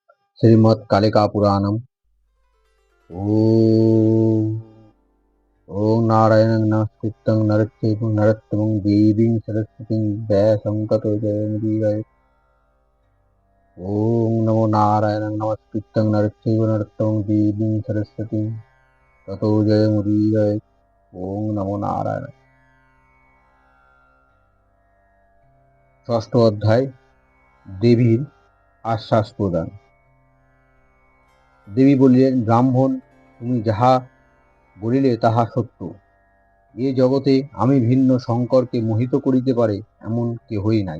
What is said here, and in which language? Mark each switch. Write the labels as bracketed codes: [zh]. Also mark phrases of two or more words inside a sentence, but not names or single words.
[sa] श्रीमत्कालिका पुराणम्। ॐ ॐ नारायणं नमस्कृतं नरोत्तमं देवीं सरस्वतीं व्यासं ततो जयमुदीरये। ॐ नमो नारायणं नमस्कृतं नरोत्तमं देवीं सरस्वतीं ततो जयमुदीरये। ॐ नमो नारायण। [bn] ষষ্ঠ অধ্যায়, দেবীর আশ্বাস প্রদান। দেবী বলিলেন, ব্রাহ্মণ, তুমি যাহা বলিলে তাহা সত্য। এ জগতে আমি ভিন্ন শঙ্করকে মোহিত করিতে পারে এমন কেহই নাই।